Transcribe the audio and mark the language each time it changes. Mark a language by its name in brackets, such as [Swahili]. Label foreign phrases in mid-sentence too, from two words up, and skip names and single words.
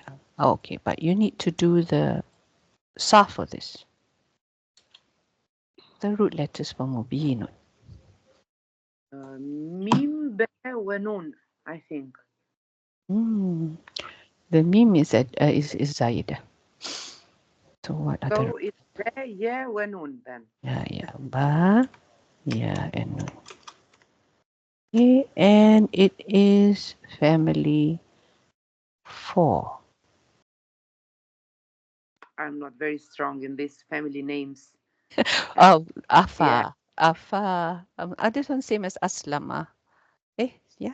[English] Okay, but you need to do the sa for this. The root letters for mubinun. Mim, ba, wa, nun, I think. The mim is Zaida. So what other? So it's ba, ya, wa, nun then. Yeah. Ba, yeah, and nun. Okay, and it is family 4. I'm not very strong in these family names. Oh, Afa. Yeah. Afa. This one same as Aslama. Yeah.